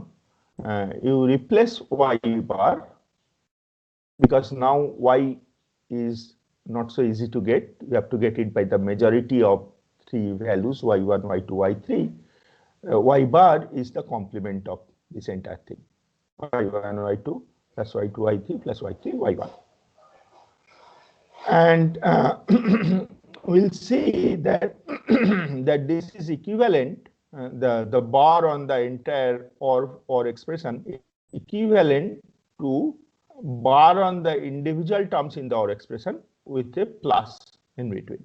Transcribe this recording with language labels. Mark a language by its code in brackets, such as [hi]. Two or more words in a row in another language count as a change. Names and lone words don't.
[en] You replace y bar, because now y is not so easy to get. You have to get it by the majority of 3 values, y1, y2, y3. Y bar is the complement of this entire thing, y1, y2 plus y2, y3 plus y3, y1. And we'll see that that this is equivalent, the bar on the entire or expression is equivalent to bar on the individual terms in the OR expression with a plus in between.